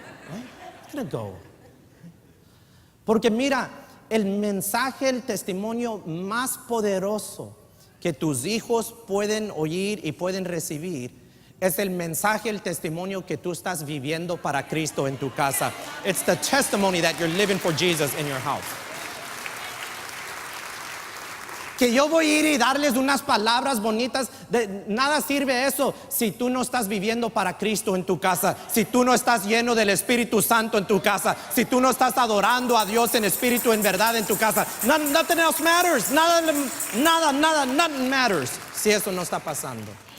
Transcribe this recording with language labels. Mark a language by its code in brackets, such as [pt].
[en] I'm not gonna go. [es] Porque mira, el mensaje, el testimonio más poderoso que tus hijos pueden oír y pueden recibir es el mensaje, el testimonio que tú estás viviendo para Cristo en tu casa. [en] It's the testimony that you're living for Jesus in your house. [es] Que yo voy a ir y darles unas palabras bonitas, de nada sirve eso si tú no estás viviendo para Cristo en tu casa, si tú no estás lleno del Espíritu Santo en tu casa, si tú no estás adorando a Dios en espíritu, en verdad en tu casa. [en] Nothing else matters. Nothing matters [es] si eso no está pasando.